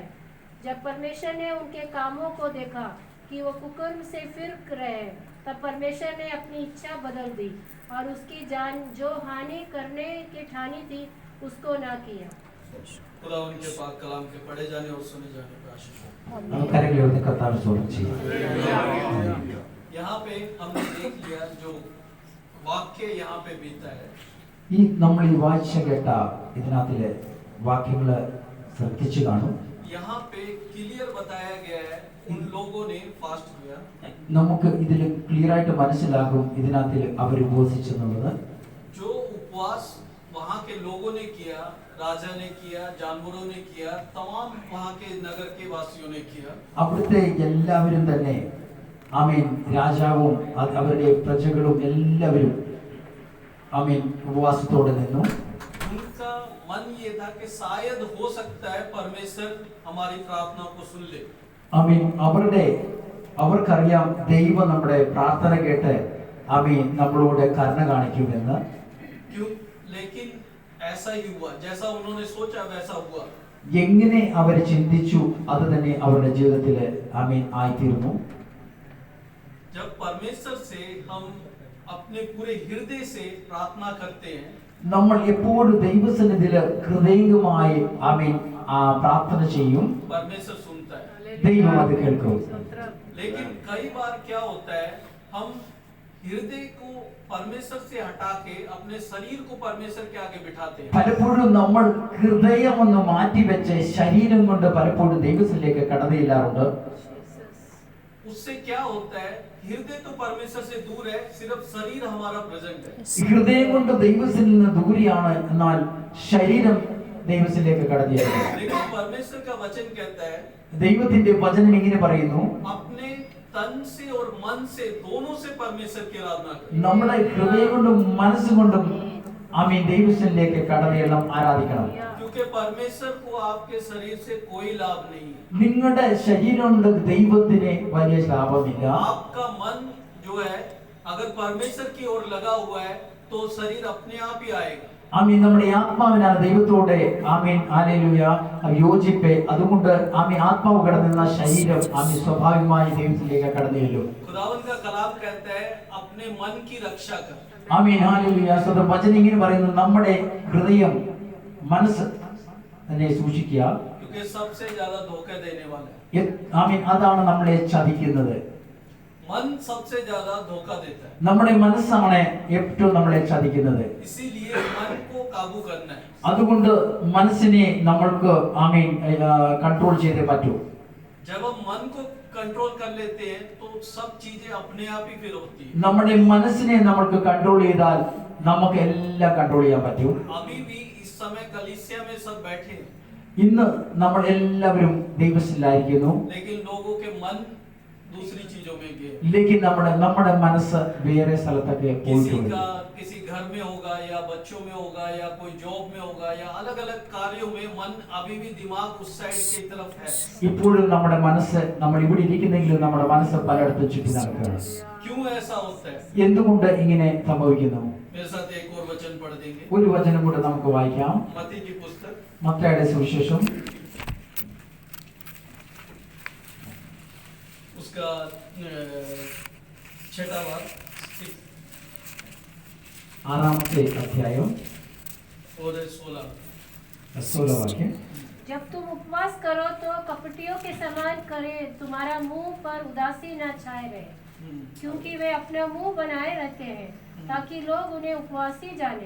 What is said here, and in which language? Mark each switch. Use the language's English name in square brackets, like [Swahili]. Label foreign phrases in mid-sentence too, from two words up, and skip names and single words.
[Hindi] जब परमेश्वर ने उनके कामों को देखा कि वो कुकर्म से फिर रहे, तब परमेश्वर ने अपनी इच्छा बदल दी और उसकी जान जो हानि करने की ठानी थी उसको ना किया। खुदा उनके पाक कलाम के पढ़े जाने और सुने जाने का आशीष हो। यहाँ पे हमने देख लिया जो वाक्य यहाँ पे बीता है, [Malayalam] ഈ നമ്മൾ ഈ വായിച്ച കേട്ട ഇതിനകത്തിലെ വാക്യങ്ങൾ ശ്രദ്ധിച്ചു കാണും. [Hindi] यहाँ पे क्लियर बताया गया है उन लोगों ने फास्ट किया, [Malayalam] നമുക്ക് ഇതിൽ ക്ലിയർ ആയിട്ട് മനസ്സിലാകും ഇതിനകത്തിൽ അവർ ഉപവസിച്ചെന്നുള്ളത്. [Hindi] जो उपवास वहाँ के लोगों ने किया, राजा ने किया, जानवरों ने किया, तमाम वहाँ के नगर के वासियों ने किया। [Malayalam] അവിടുത്തെ എല്ലാവരും തന്നെ ആമീൻ രാജാവും അവരുടെ പ്രജകളും എല്ലാവരും ആമീൻ ഉപവാസത്തോടെ നിന്നു. [Hindi] उनका मन ये था कि शायद हो सकता है परमेश्वर हमारी प्रार्थना को सुन ले। [Malayalam] ആമീൻ അവരുടെ അവർക്കറിയാം ദൈവം നമ്മുടെ പ്രാർത്ഥന കേട്ട് ആമീൻ നമ്മളോട് കരുണ കാണിക്കുമെന്ന്. [Hindi] क्यों? लेकिन ऐसा ही हुआ, जैसा उन्होंने सोचा वैसा हुआ. [Malayalam] എങ്ങനെ അവർ ചിന്തിച്ചു അത് തന്നെ അവരുടെ ജീവിതത്തിൽ ആമീൻ ആയിത്തീർന്നു. [Hindi] जब परमेश्वर से हम अपने पूरे हृदय से प्रार्थना करते हैं, [Malayalam] നമ്മൾ എപ്പോഴും ദൈവസന്നിധിയിൽ ഹൃദയംഗമായി ആമീൻ പ്രാർത്ഥന ചെയ്യും, [Hindi] परमेश्वर सुनता है. [Malayalam] ദൈവം അത് കേൾക്കും. [Hindi] लेकिन कई बार क्या होता है, हम हृदय को परमेश्वर से हटा के अपने शरीर को परमेश्वर के आगे बिठाते हैं. [Malayalam] പലപ്പോഴും നമ്മൾ ഹൃദയം ഒന്ന് മാറ്റിവെച്ച് ശരീരം കൊണ്ട് പലപ്പോഴും ദൈവത്തിലേക്ക് കടന്നു ചെല്ലാറുണ്ട്. [Hindi] उससे क्या होता है, हृदय तो परमेश्वर से दूर है, सिर्फ शरीर हमारा प्रेजेंट है. [Malayalam] ഹൃദയം കൊണ്ട് ദൈവത്തിൽ നിന്ന് ദൂരെയാണ്, എന്നാൽ ശരീരം ദൈവത്തിലേക്ക് കടന്നു ചെല്ലുന്നു. [Hindi] लेकिन परमेश्वर का वचन कहता है, [Malayalam] ദൈവത്തിന്റെ വചനം ഇങ്ങനെ പറയുന്നു, [Hindi] अपने तन से और मन से दोनों से परमेश्वर की आराधना करें. [Malayalam] നമ്മുടെ ഹൃദയം കൊണ്ടും മനസ്സുകൊണ്ടും ആമീൻ ദൈവത്തിലേക്ക് കടന്നു ചെല്ലാം, ആരാധിക്കണം. [Hindi] क्योंकि परमेश्वर को आपके शरीर से कोई लाभ नहीं है. [Malayalam] നിങ്ങളുടെ ശരീരം കൊണ്ട് ദൈവത്തിന് വലിയ ലാഭമില്ല. [Hindi] आपका मन जो है अगर परमेश्वर की ओर लगा हुआ है तो शरीर अपने आप ही आएगा. [Malayalam] ആമീൻ നമ്മുടെ ആത്മാവിനാണ് ദൈവത്തോടെ ആമീൻ ഹല്ലേലൂയ യോജിപ്പ്. അതുകൊണ്ട് ആമീൻ ആത്മാവ് കടന്നുന്ന ശരീരം ആമീൻ സ്വാഭാവികമായി ദൈവത്തിലേക്ക് കടന്നു ചെല്ലും. [Hindi] खुदावंद का कलाम कहता है, अपने मन की रक्षा कर. [Malayalam] ആമീൻ ഹല്ലേലൂയ. സ്വന്തം വചനം ഇങ്ങനെ പറയുന്നു, നമ്മുടെ ഹൃദയം മനസ്സ് തന്നെ സൂക്ഷിക്കുക. [Hindi] क्योंकि सबसे ज्यादा धोखा देने वाला है. [Malayalam] ആമീൻ അതാണ് നമ്മളെ ചതിക്കുന്നത്. [Hindi] मन सबसे ज्यादा धोखा देता है. [Malayalam] നമ്മുടെ മനസ്സാണ് ഏറ്റവും നമ്മളെ ചതിക്കുന്നത്. [Hindi] इसीलिए मन को काबू करना है. [Malayalam] അതുകൊണ്ട് മനസ്സിനെ നമ്മൾക്ക് ആമീൻ കൺട്രോൾ ചെയ്തേ പറ്റൂ. [Hindi] जब हम मन को कंट्रोल कर लेते हैं तो सब चीजें अपने आप ही फिर होती है. [Malayalam] നമ്മുടെ മനസ്സിനെ നമ്മൾക്ക് കൺട്രോൾ ചെയ്താൽ നമുക്ക് എല്ലാം കൺട്രോൾ ചെയ്യാൻ പറ്റും. [Hindi] अभी भी इस समय कलीसिया में सब बैठे हैं, [Malayalam] ഇന്ന് നമ്മൾ എല്ലാവരും ദൈവത്തിലായിരിക്കുന്നു. [Hindi] लेकिन लोगों के मन दूसरी चीजों में गए. [Malayalam] लेकिन നമ്മുടെ മനസ്സ് വേറെ സ്ഥലത്തൊക്കെ പോയിട്ടുണ്ട്. [Hindi] किसी घर में होगा या बच्चों में होगा या कोई जॉब में होगा या अलग अलग कार्यों में मन अभी भी दिमाग उस साइड की तरफ है. [Malayalam] ഇപ്പോഴും നമ്മുടെ മനസ്സ് നമ്മൾ ഇവിടെ ഇരിക്കുന്നെങ്കിലും നമ്മുടെ മനസ്സ് പലയിടത്തും ചുറ്റി നടക്കുകയാണ്. [Hindi] क्यों ऐसा होता है? [Malayalam] എന്തുകൊണ്ട് ഇങ്ങനെ സംഭവിക്കുന്നു? [Hindi] मेरे साथ एक और वचन पढ़ देंगे. [Malayalam] ഒരു വചനം കൂടെ നമുക്ക് വായിക്കാം. [Hindi] मत्ती की पुस्तक [Malayalam] മത്തായിയുടെ സുവിശേഷം [Hindi] उसका 6वां भाग [Malayalam] 6-ാമത്തെ അധ്യായം [Hindi] और 16. [Malayalam] 16 വാക്യം. [Hindi] जब तुम उपवास करो तो कपटियों के समान करे, तुम्हारा मुंह पर उदासी न छाए रहे, क्योंकि वे अपना मुंह बनाए रहते हैं ताकि लोग उन्हें उपवासी जाने.